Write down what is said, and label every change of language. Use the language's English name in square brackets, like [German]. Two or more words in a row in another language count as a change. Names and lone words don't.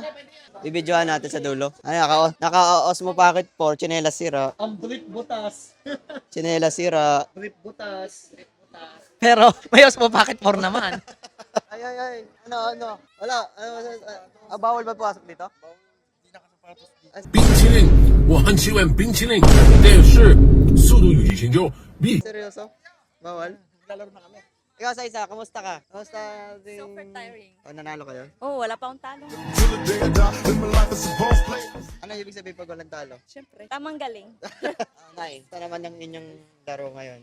[Filipino] Bibidyohan natin sa dulo. Naka-Osmo Pocket 4, tsinelas sira. Ang drip butas. Tsinelas sira. Drip butas. Pero may Osmo Pocket 4 naman. Ay. Ano? Wala. Bawal ba pumasok dito? [Chinese] 冰淇淋，我很喜欢冰淇淋，但是速度与激情就比 [Filipino] Seryoso? Bawal? Naglalaro na kami. Ikaw sa isa, kamusta ka? Kamusta din? [English] Super tiring. [Filipino] Nanalo kayo? Oh, wala pa akong talo. Ano ibig sabihin pag walang talo? Siyempre. Tamang galing. Nice. Ito naman ang inyong laro ngayon.